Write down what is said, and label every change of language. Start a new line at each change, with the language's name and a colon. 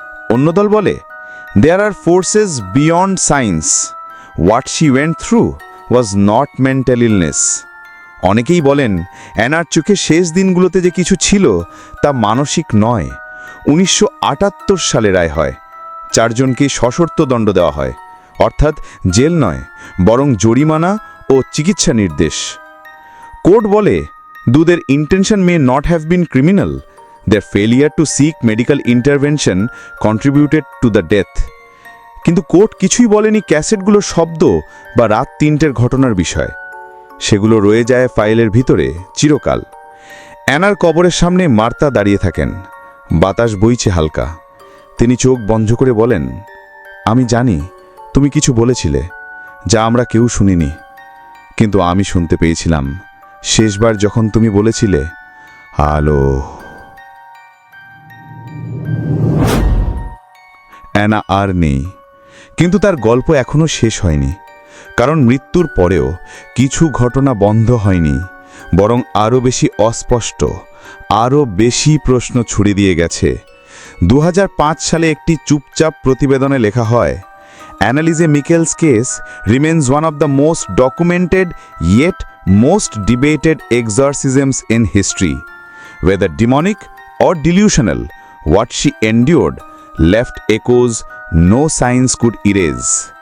Bangla: অন্য দল বলে
English: There are forces beyond science, what she went through was not mental illness.
Bangla: অনেকেই বলেন অ্যানার চোখে শেষ দিনগুলোতে যে কিছু ছিল তা মানসিক নয়। 1978 সালে রায় হয়, 4 জনকে সশর্ত দণ্ড দেওয়া হয়, অর্থাৎ জেল নয় বরং জরিমানা ও চিকিৎসা নির্দেশ। কোর্ট বলে
English: do their intention may not have been criminal, their failure to seek medical intervention contributed to the death।
Bangla: কিন্তু কোর্ট কিছুই বলেনি ক্যাসেটগুলোর শব্দ বা রাত 3টের ঘটনার বিষয়। সেগুলো রয়ে যায় ফাইলের ভিতরে চিরকাল। অ্যানার কবরের সামনে মার্তা দাঁড়িয়ে থাকেন, বাতাস বইছে হালকা। তিনি চোখ বন্ধ করে বলেন, আমি জানি তুমি কিছু বলেছিলে যা আমরা কেউ শুনিনি, কিন্তু আমি শুনতে পেয়েছিলাম শেষবার যখন তুমি বলেছিলে আলো। অ্যানা আর নেই, কিন্তু তার গল্প এখনো শেষ হয়নি। কারণ মৃত্যুর পরেও কিছু ঘটনা বন্ধ হয়নি, বরং আরও বেশি অস্পষ্ট, আরও বেশি প্রশ্ন ছুড়ে দিয়ে গেছে। 2005 সালে একটি চুপচাপ প্রতিবেদনে লেখা হয়,
English: Anneliese Michel's case remains one of the most documented yet most debated exorcisms in history. Whether demonic or delusional, what she endured left echoes no science could erase.